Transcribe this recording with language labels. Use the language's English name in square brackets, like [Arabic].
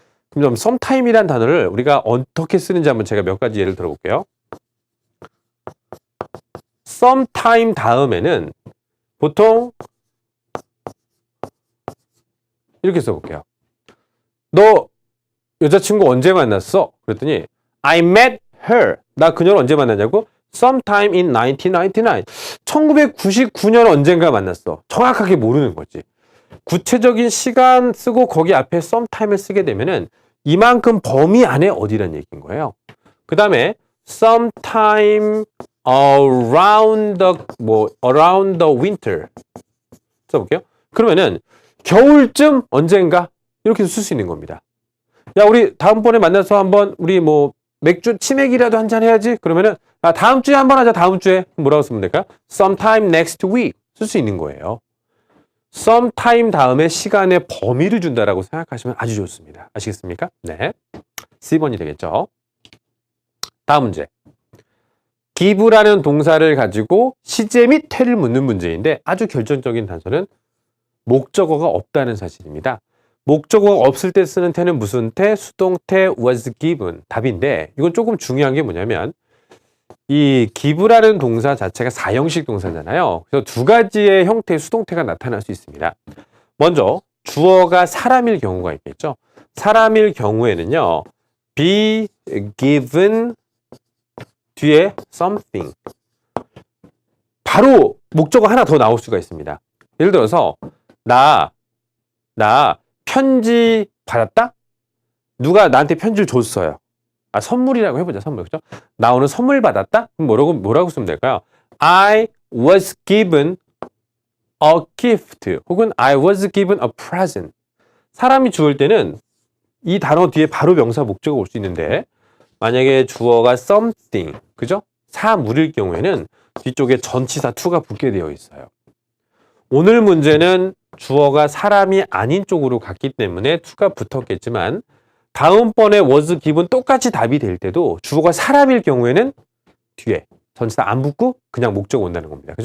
[Korean] 그럼 sometime이란 단어를 우리가 어떻게 쓰는지 한번 제가 몇 가지 예를 들어볼게요. sometime 다음에는 보통 이렇게 써볼게요. 너 여자친구 언제 만났어? 그랬더니 [English] I met her. [Korean] 나 그녀를 언제 만났냐고? [English] Sometime in 1999. [Korean] 1999년 언젠가 만났어. 정확하게 모르는 거지. 구체적인 시간 쓰고 거기 앞에 sometime을 쓰게 되면은 이만큼 범위 안에 어디란 얘기인 거예요. 그 다음에 [English] sometime around the winter. [Korean] 써볼게요. 그러면은 겨울쯤 언젠가 이렇게 쓸 수 있는 겁니다. 야, 우리 다음번에 만나서 한번 우리 뭐 맥주 치맥이라도 한잔 해야지. 그러면은 다음 주에 한번 하자. 다음 주에 뭐라고 쓰면 될까요? [English] sometime next week [Korean] 쓸 수 있는 거예요. sometime 다음에 시간의 범위를 준다라고 생각하시면 아주 좋습니다. 아시겠습니까? 네. C번이 되겠죠. 다음 문제. give라는 동사를 가지고 시제 및 태를 묻는 문제인데 아주 결정적인 단서는 목적어가 없다는 사실입니다. 목적어가 없을 때 쓰는 태는 무슨 태? 수동태 [English] was given. [Korean] 답인데 이건 조금 중요한 게 뭐냐면 이 give라는 동사 자체가 사형식 동사잖아요. 그래서 두 가지의 형태의 수동태가 나타날 수 있습니다. 먼저 주어가 사람일 경우가 있겠죠. 사람일 경우에는요. [English] be given [Korean] 뒤에 [English] something. [Korean] 바로 목적어 하나 더 나올 수가 있습니다. 예를 들어서 나 편지 받았다? 누가 나한테 편지를 줬어요. 선물이라고 해보자. 선물. 그죠? 나 오늘 선물 받았다? 그럼 뭐라고 쓰면 될까요? [English] I was given a gift. 혹은 I was given a present. [Korean] 사람이 주을 때는 이 단어 뒤에 바로 명사 목적어가 올 수 있는데 만약에 주어가 something, 그죠? 사물일 경우에는 뒤쪽에 전치사 to가 붙게 되어 있어요. 오늘 문제는 주어가 사람이 아닌 쪽으로 갔기 때문에 to가 붙었겠지만 다음번에 was given 똑같이 답이 될 때도 주어가 사람일 경우에는 뒤에 전치사 안 붙고 그냥 목적어 온다는 겁니다.